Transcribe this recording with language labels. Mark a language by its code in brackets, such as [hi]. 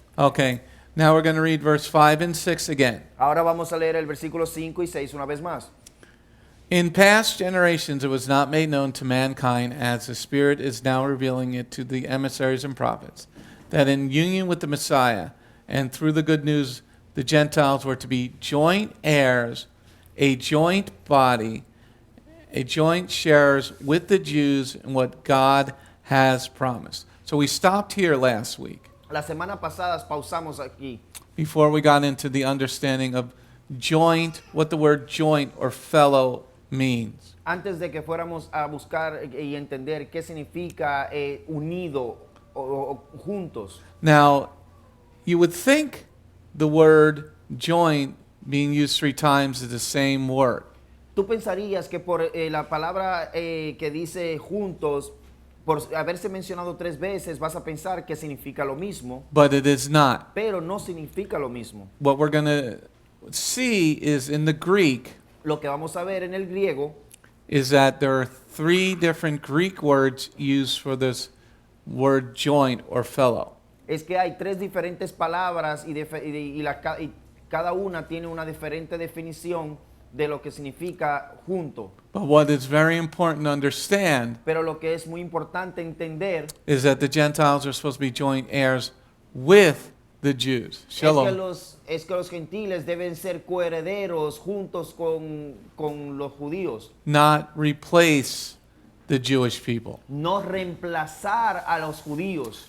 [en] Okay, now we're going to read verse 5 and 6 again. [es] Ahora vamos a leer el versículo 5 y 6 una vez más. [en] In past generations, it was not made known to mankind as the Spirit is now revealing it to the emissaries and prophets, that in union with the Messiah and through the good news, the Gentiles were to be joint heirs, a joint body, a joint sharers with the Jews in what God has promised. So we stopped here last week [es] La semana pasada pausamos aquí [en] before we got into the understanding of joint, what the word joint or fellow means. [es] antes de que fuéramos a buscar y entender qué significa unido o juntos. [en] Now, you would think the word joint being used 3 times is the same word. [es] Tú pensarías que por la palabra que dice juntos, por haberse mencionado 3 veces, vas a pensar que significa lo mismo, [en] But it is not. [es] pero no significa lo mismo. [en] What we're going to see is in the Greek [es] Lo que vamos a ver en el griego [en] is that there are 3 different Greek words used for this word joint or fellow. [es] es que hay 3 diferentes palabras y cada una tiene una diferente definición de lo que significa junto. [en] But what is very important to understand [es] Pero lo que es muy importante entender [en] is that the Gentiles are supposed to be joint heirs with the Jews. [he] Shalom. [es] es que los gentiles deben ser coherederos juntos con los judíos, [en] Not replace the Jewish people, [es] no reemplazar a los judíos,